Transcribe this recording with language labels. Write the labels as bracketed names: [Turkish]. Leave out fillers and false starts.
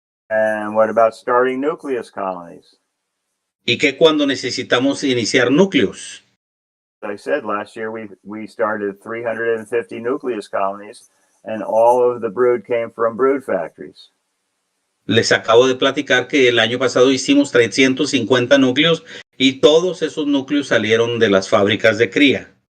[English] And what about starting nucleus colonies? [Spanish] ¿Y qué cuando necesitamos iniciar núcleos? [English] As I said, last year we started 350 nucleus colonies, and all of the brood came from brood factories. [Spanish] Les acabo de platicar que el año pasado hicimos 350 núcleos y todos esos núcleos salieron de las fábricas de cría.